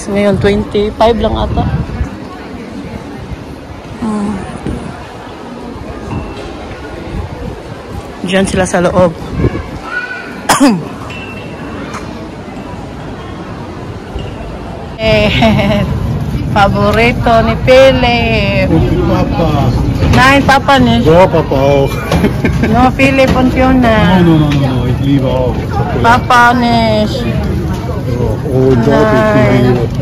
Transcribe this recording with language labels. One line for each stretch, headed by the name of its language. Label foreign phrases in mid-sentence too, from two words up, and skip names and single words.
Filipino: Ngayon, 25 lang ata. Diyan sila sa loob. Favorito ni Philip. Papa.
German: Nein, Papa nicht. So, Papa auch. No, Philip und Fiona. No, ich liebe auch. Papa nicht. Oh, dort ist die Liebe.